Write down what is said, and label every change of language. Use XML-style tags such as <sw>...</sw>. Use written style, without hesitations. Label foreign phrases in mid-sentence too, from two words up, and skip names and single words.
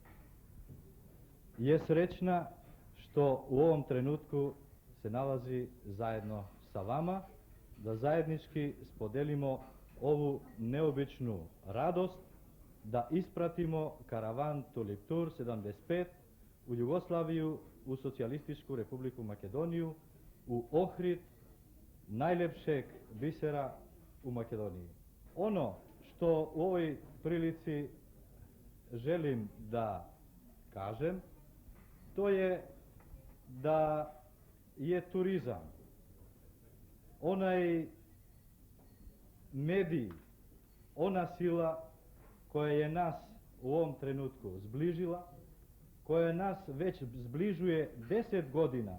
<sr>е среќна што у овом тренутку се налази заедно са вама, да заеднички споделимо ову необичну радост, да испратимо караван Tulip Tour 75 у Југославију, у Социјалистичку републику Македонију, у Охрид, најлепшег бисера у Македонија. Оно што у овој прилици желим да кажем to je da je turizam onaj medij, ona sila koja je nas u ovom trenutku zbližila, koja nas već zbližuje 10 godina.</sr>